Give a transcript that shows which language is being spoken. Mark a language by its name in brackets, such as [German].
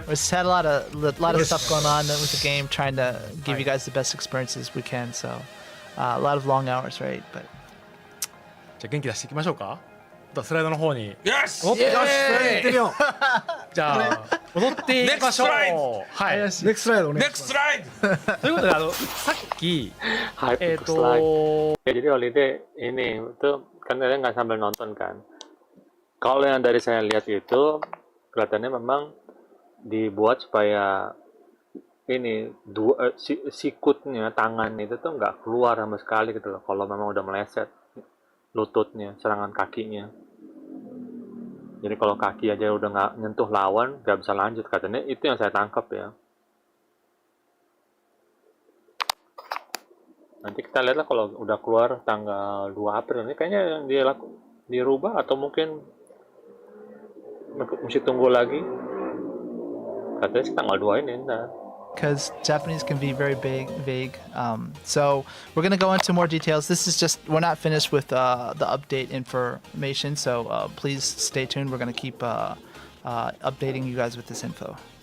[English] We just had a lot of stuff going on with the game, trying to give you guys the best experiences we can. So a lot of long hours, right? But [Japanese] じゃあ元気出していきましょうか。スライドの方に。よし。おっ、よし、行ってみよう。じゃあ踊っていきましょう。はい。ネクストライドお願いします。 [English] Next slide. [Japanese] ということでさっき [English] Hype slide. [Indonesian] Ya, jadi Holiday ini tuh kan kalian nggak sambil nonton kan. Kalau yang dari saya lihat itu kelihatannya memang dibuat supaya ini sikutnya tangan itu tuh nggak keluar sama sekali gitu loh. Kalau memang udah meleset lututnya, serangan kakinya. Jadi kalau kaki aja udah nggak nyentuh lawan, nggak bisa lanjut katanya. Itu yang saya tangkap ya. Nanti kita lihatlah kalau udah keluar tanggal 2 April ini kayaknya yang dirubah atau mungkin mesti tunggu lagi. Katanya sih tanggal 2 ini entar. [English] because Japanese can be very vague. So we're gonna go into more details. This is just, we're not finished with the update information, so please stay tuned. We're gonna keep updating you guys with this info.